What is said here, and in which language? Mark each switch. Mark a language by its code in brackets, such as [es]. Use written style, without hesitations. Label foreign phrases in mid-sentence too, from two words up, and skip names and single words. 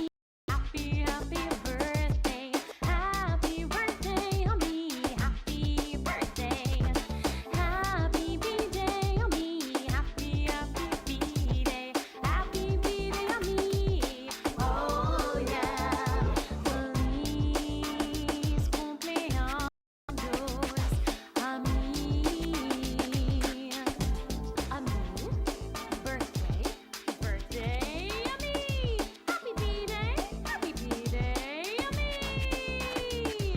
[en] Happy birthday. Happy birthday, Ami. Happy birthday. Happy birthday, Ami. Happy birthday. Happy birthday, Ami. Oh yeah. [es] Feliz cumpleaños, Ami. [en] Ami. Birthday, Ami! Happy birthday, Ami!